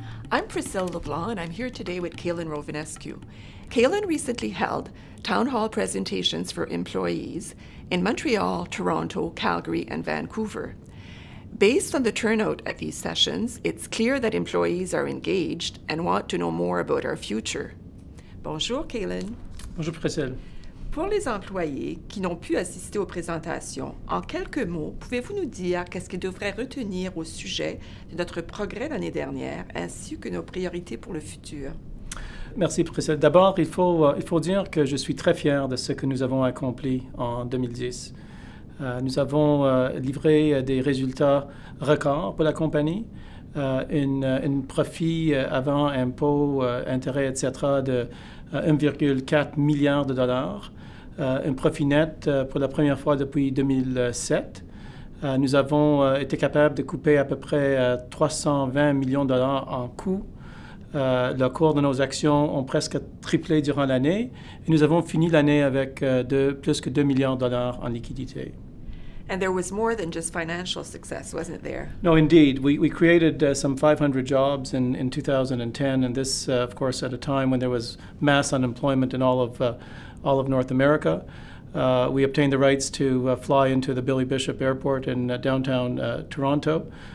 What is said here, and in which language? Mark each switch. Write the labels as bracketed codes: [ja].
[en] I'm Priscilla LeBlanc, and I'm here today with Kaylin Rovinescu. Kaylin recently held town hall presentations for employees in Montreal, Toronto, Calgary, and Vancouver. Based on the turnout at these sessions, it's clear that employees are engaged and want to know more about our future. [fr] Bonjour, Kaylin. Bonjour, Priscilla. Pour les employés qui n'ont pu assister aux présentations, en quelques mots, pouvez-vous nous dire qu'est-ce qu'ils devraient retenir au sujet de notre progrès l'année dernière, ainsi que nos priorités pour le futur? Merci, Priscilla. D'abord, il faut dire que je suis très fier de ce que nous avons accompli en 2010. Nous avons livré des résultats records pour la compagnie, un profit avant impôts, intérêts, etc. de 1,4 milliard de dollars, un profit net pour la première fois depuis 2007. Nous avons été capables de couper à peu près 320 millions de dollars en coûts. Le cours de nos actions ont presque triplé durant l'année et nous avons fini l'année avec plus que 2 milliards de dollars en liquidités. [en] And there was more than just financial success, wasn't there? No, indeed. We created some 500 jobs in 2010, and this, of course, at a time when there was mass unemployment in all of North America. We obtained the rights to fly into the Billy Bishop Airport in downtown Toronto.